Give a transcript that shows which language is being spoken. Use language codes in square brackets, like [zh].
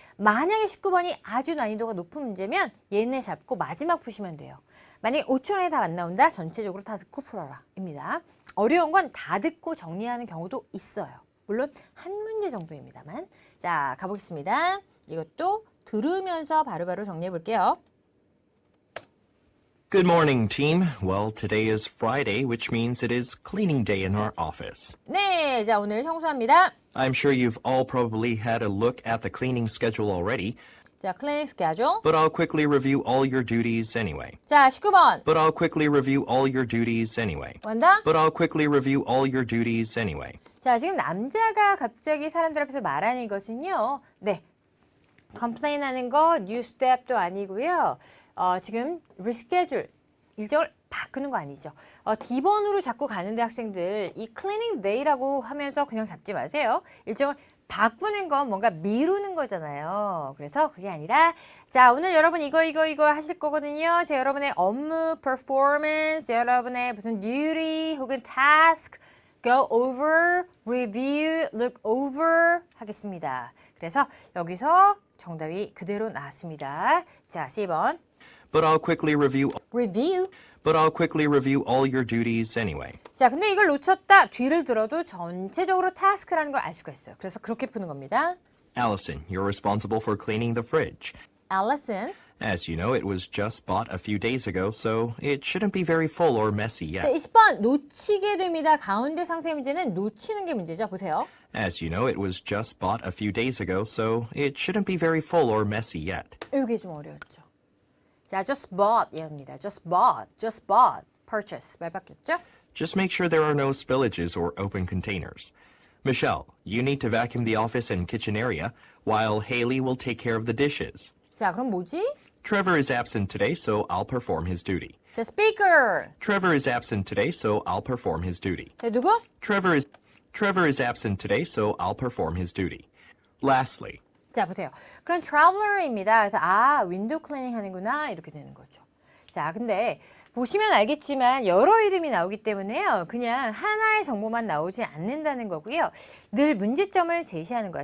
[ko] 만약에 19번이 아주 난이도가 높은 문제면 얘네 잡고 마지막 푸시면 돼요. 만약에 5초 안에 답 안 나온다 전체적으로 다 듣고 풀어라 입니다. 어려운 건 다 듣고 정리하는 경우도 있어요. 물론 한 문제 정도입니다만. 자, 가보겠습니다. 이것도 들으면서 바로바로 정리해 볼게요. [en] Good morning, team. Well, today is Friday, which means it is cleaning day in our office. [ko] 네, 자 오늘 청소합니다. [en] I'm sure you've all probably had a look at the cleaning schedule already, [ko] 자, 클리닝 스케줄. [en] but I'll quickly review all your duties anyway. [ko] 자, 19번. [en] But I'll quickly review all your duties anyway. 원다? But I'll quickly review all your duties anyway. [ko] 자, 지금 남자가 갑자기 사람들 앞에서 말하는 것은요. 네. 컴플레인 하는 거 뉴 스텝도 아니고요. 지금 reschedule 일정을 바꾸는 거 아니죠. D번으로 자꾸 가는데 학생들 이 cleaning day라고 하면서 그냥 잡지 마세요. 일정을 바꾸는 건 뭔가 미루는 거잖아요. 그래서 그게 아니라 자 오늘 여러분 이거 하실 거거든요. 자 여러분의 업무 performance, 여러분의 무슨 duty 혹은 task [en] go over, review, look over [ko] 하겠습니다. 그래서 여기서 정답이 그대로 나왔습니다. 자 10번 [en] But I'll quickly review review. all your duties anyway. [ko] 자, 근데 이걸 놓쳤다. 뒤를 들어도 전체적으로 task라는 걸 알 수가 있어요. 그래서 그렇게 푸는 겁니다. [en] Allison, you're responsible for cleaning the fridge. Allison. As you know, it was just bought a few days ago, so it shouldn't be very full or messy [ko] 자, [en] yet. [ko] 20번 놓치게 됩니다. 가운데 상세 문제는 놓치는 게 문제죠. 보세요. [en] As you know, it was just bought a few days ago, so it shouldn't be very full or messy yet. [ko] 이게 좀 어려웠죠. 자, just bought 이겁니다. just bought, purchase 말 바뀌었죠? [en] Just make sure there are no spillages or open containers. Michelle, you need to vacuum the office and kitchen area, while Haley will take care of the dishes. [ko] 자, 그럼 뭐지? [en] Trevor is absent today, so I'll perform his duty. [ko] 자, speaker. [en] Trevor is absent today, so I'll perform his duty. [ko] 자, 누구? [en] Trevor is absent today, so I'll perform his duty. Lastly, [ko] 자, 보세요. 그럼 traveler입니다. 그래서 윈도우 클리닝 하는구나 이렇게 되는 거죠. 자, 근데 보시면 알겠지만 여러 이름이 나오기 때문에요. 그냥 하나의 정보만 나오지 않는다는 거고요. 늘 문제점을 제시하는 거야.